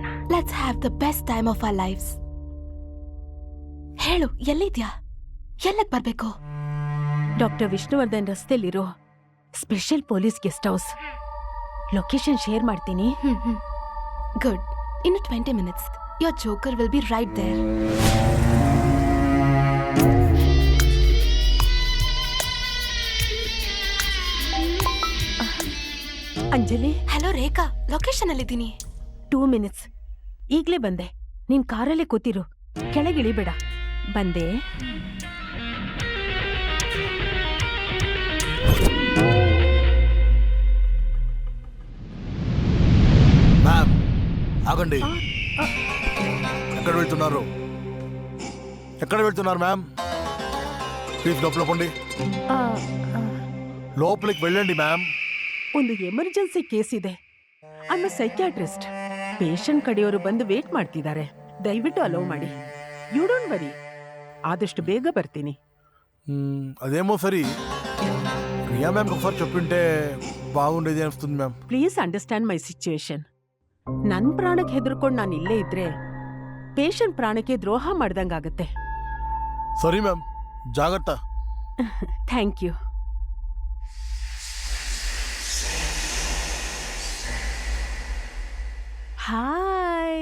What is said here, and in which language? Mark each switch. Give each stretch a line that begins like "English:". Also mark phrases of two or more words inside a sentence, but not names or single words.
English: Let's have the best time of our lives.
Kannada: ಹೇಳು, ಎಲ್ಲಿದ್ಯಾ? ಎಲ್ಲಕ್ ಬರ್ಬೇಕು? ಡಾಕ್ಟರ್ ವಿಷ್ಣುವರ್ಧನ್ ರಸ್ತೆಯಲ್ಲಿರೋ ಸ್ಪೆಷಲ್ ಪೊಲೀಸ್ ಗೆಸ್ಟ್ ಹೌಸ್.
English: location share
Kannada: ಮಾಡ್ತೀನಿ. ಗುಡ್.
English: ಇನ್ನು 20 minutes your joker will be right there.
Kannada: ಅಂಜಲಿ, ಹಲೋ ರೇಖಾ, ಲೊಕೇಶನ್ ಅಲ್ಲಿದ್ದೀನಿ. 2 minutes. ಈಗ್ಲೇ ಬಂದೆ. ನೀನ್ ಕಾರಲ್ಲೇ ಕೂತಿರು, ಕೆಳಗಿಳಿಬೇಡ. ಬಂದೆ.
Telugu: మ్యామ్ ఆగండి. ఎక్కడ వెళ్తున్నారు? ఎక్కడ వెళ్తున్నారు మ్యామ్? ప్లీజ్ లోపల పోండి. లోపలికి వెళ్ళండి మ్యామ్.
Kannada: ಒಂದು
English: emergency case
Kannada: ಇದೆ.
English: I am psychiatrist.
Kannada: ಪೇಷಂಟ್ ಕಡೆಯವರು ಬಂದು ವೇಟ್ ಮಾಡ್ತಿದ್ದಾರೆ. ದಯವಿಟ್ಟು ಅಲೋ ಮಾಡಿ.
English: you don't worry,
Kannada: ಆದಷ್ಟು ಬೇಗ ಬರ್ತೀನಿ.
Telugu: అదేమో సరి. రియా మ్యామ్ ఒకసారి చెప్పింటే బాగుండేది అనిపిస్తుంది మ్యామ్.
English: Please understand my situation.
Kannada: ನನ್ನ ಪ್ರಾಣಕ್ಕೆ ಹೆದರ್ಕೊಂಡು ನಾನು ಇಲ್ಲೇ ಇದ್ರೆ ಪೇಷಂಟ್ ಪ್ರಾಣಕ್ಕೆ ದ್ರೋಹ ಮಾಡ್ದಂಗಾಗತ್ತೆ. ಸರಿ ಮ್ಯಾಮ್, ಜಾಗ್ರತಾ.
English: Thank you. Hi.